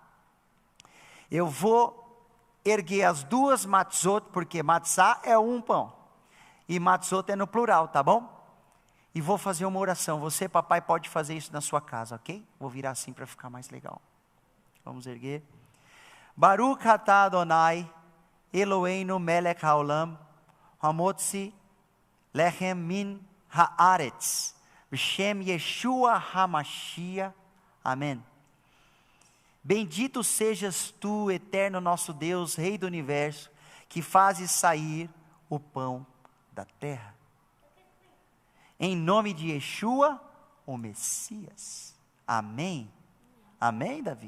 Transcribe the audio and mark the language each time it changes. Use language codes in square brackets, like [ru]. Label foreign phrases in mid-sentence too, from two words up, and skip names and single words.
[pt] Eu vou erguer as duas matzot, porque matzá é um pão. E matzot é no plural, tá bom? E vou fazer uma oração. Você, papai, pode fazer isso na sua casa, ok? Vou virar assim para ficar mais legal. Vamos erguer. [he] ברוך אתה אדוני, אלוהינו מלך העולם, המוציא לחם מן הארץ, בשם ישוע המשיח. [pt] Amém. Bendito sejas tu, eterno nosso Deus, Rei do Universo, que fazes sair o pão da terra. Em nome de Yeshua, o Messias. Amém. Amém, Davi?